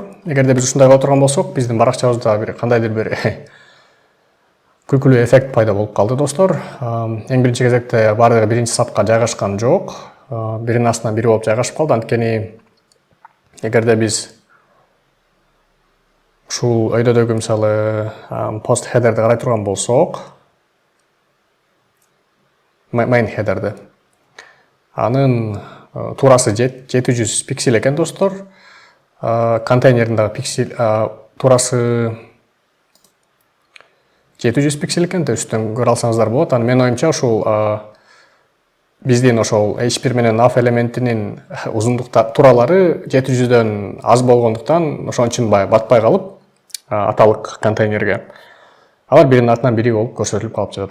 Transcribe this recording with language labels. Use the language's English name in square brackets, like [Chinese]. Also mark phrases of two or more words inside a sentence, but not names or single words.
[Kyrgyz] Эгерде биз ушундай кыла турган болсок, биздин баракчабызда бир кандайдыр бир күлкүлүү эффект пайда болуп калды, достор. Эң биринчи кезекте бардыгы биринчи сапка жайгашкан жок. Биринин астынан бири болуп жайгашып калды. Анткени эгерде биз ушул өйдөдөгү, мисалы, [English] post headerди [Kyrgyz] карай турган болсок, [English] main headerди [Kyrgyz] Анын турасы 700 пиксель экен достор. Контейнердин дагы пиксель турасы 700 пиксель экен, үстүн көрө алсаңыздар болот. Аны менин оюмча ушул биздин ошол H1 менен NAV элементинин узундуктар туралары 700дөн аз болгондуктан ошон үчүн батпай калып аталык контейнерге алар биринин артынан бири болуп көрсөтүлүп калып жатат.